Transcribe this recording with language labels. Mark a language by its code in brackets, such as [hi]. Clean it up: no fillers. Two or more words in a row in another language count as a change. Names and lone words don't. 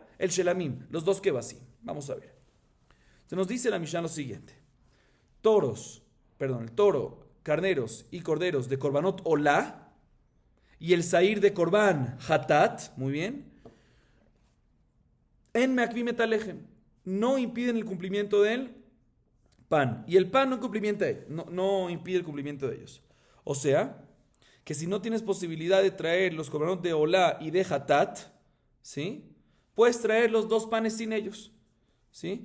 [es] El Shelamim, los 2 kebasim. Vamos a ver. Se nos dice la Mishnah lo siguiente. El toro, carneros y corderos de [he] קרבנות עולה. [es] Y el sair de [he] קרבן חטאת. [es] Muy bien. [he] אין מעכבין את הלחם. [es] No impiden el cumplimiento del pan. Y el pan no impide el cumplimiento de ellos. O sea, que si no tienes posibilidad de traer los korbanot de Olá y de Hatat, ¿sí? Puedes traer los 2 panes sin ellos, ¿sí?